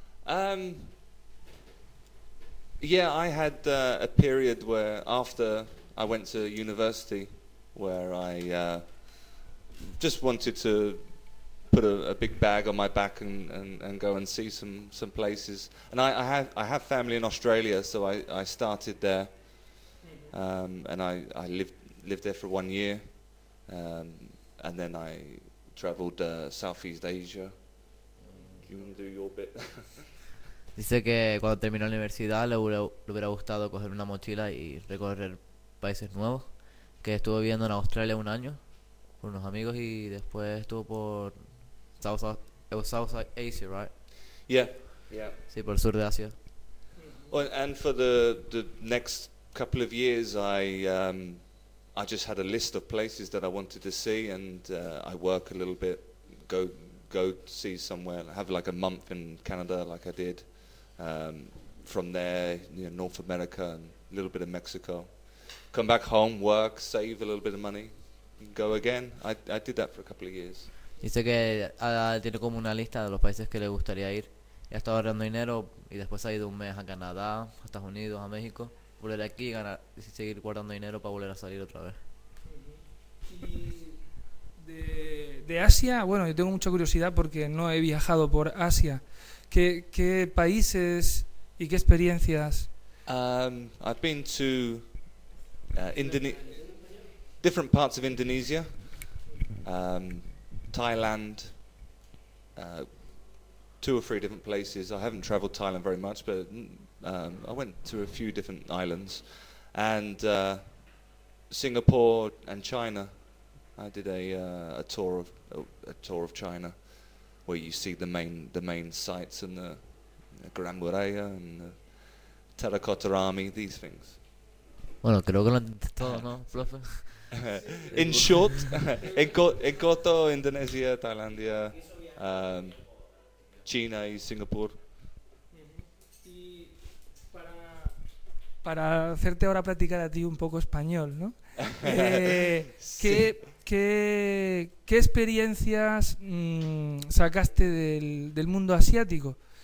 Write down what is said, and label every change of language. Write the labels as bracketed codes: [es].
[en] I had a period where after I went to university, where I just wanted to put a big bag on my back and go and see some places. And I have family in Australia, so I started there, and I lived there for 1 year, and then I traveled Southeast Asia. Do you want to do your bit? [es] Dice que cuando terminó la universidad le hubiera gustado coger una mochila y recorrer países nuevos. Que estuvo viviendo en Australia un año con unos amigos y después estuvo por [en] South Asia, right? Yeah. [es] Sí, por el sur de Asia. [en] Well, and for the next couple of years, I just had a list of places that I wanted to see, and I work a little bit, go see somewhere, have like a month in Canada, like I did. From there, you know, North America and a little bit of Mexico. Come back home, work, save a little bit of money, go again. I did that for a couple of years. [es] Dice que tiene como una lista de los países que le gustaría ir. Y ha estado ahorrando dinero y después ha ido un mes a Canadá, a Estados Unidos, a México. Volver aquí y seguir guardando dinero para volver a salir otra vez. Y de Asia, bueno, yo tengo mucha curiosidad porque no he viajado por Asia. ¿Qué países y qué experiencias? [en] I've been to different parts of Indonesia, Thailand, two or three different places. I haven't traveled Thailand very much, but I went to a few different islands, and Singapore and China. I did a tour of China, where you see the main sites and the Grand Muralla and the Terracotta Army, these things. [es] Bueno, creo que lo entendí todo, ¿no, profe? [en] In short, [es] en corto, Indonesia, Tailandia, China y Singapur. Y para para hacerte ahora practicar a ti un poco español, ¿no? ¿Qué experiencias sacaste del mundo asiático?